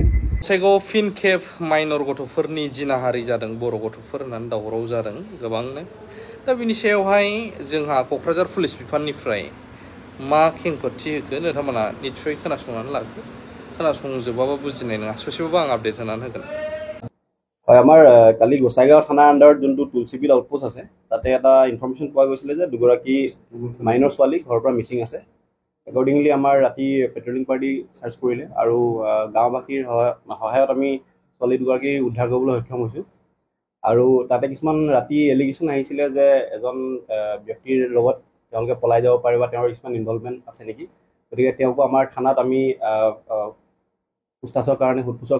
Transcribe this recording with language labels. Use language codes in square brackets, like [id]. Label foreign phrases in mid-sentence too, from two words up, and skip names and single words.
[brx] गसाइगाव फिन खेब माइनर गथ'फोरनि जिनाहारि जादों बर' गथ'फोर होननानै दावराव जादों गोबांनो दा बिनि सायावहाय जोंहा क'क्राझार पुलिस बिफाननिफ्राय मा खेंफोरथि होखो नोंथांमोना निस्सय खोनासंनानै लागोन खोनासंजोबाबा बुजिनाय नङा ससेबाबो आं आपडेट होनानै होगोन [as] হয় আমাৰ কালি গোসাইগাঁও থানাৰ আণ্ডাৰত যোনটো তুলসীবিল আউটপোষ্ট আছে তাতে এটা ইনফৰমেশ্যন পোৱা গৈছিলে যে দুগৰাকী মাইনৰ ছোৱালী ঘৰৰ পৰা মিচিং আছে একৰ্ডিংলি আমাৰ ৰাতি পেট্ৰলিং পাৰ্টি চাৰ্চ কৰিলে আৰু গাঁওবাসীৰ সহায়ত আমি ছোৱালী দুগৰাকী উদ্ধাৰ কৰিবলৈ সক্ষম হৈছোঁ আৰু তাতে কিছুমান ৰাতি এলিগেশ্যন আহিছিলে যে এজন ব্যক্তিৰ লগত তেওঁলোকে পলাই যাব পাৰে বা তেওঁৰ কিছুমান ইনভলভমেণ্ট আছে নেকি গতিকে তেওঁকো আমাৰ থানাত আমি পুছতাছৰ কাৰণে সোধপোছৰ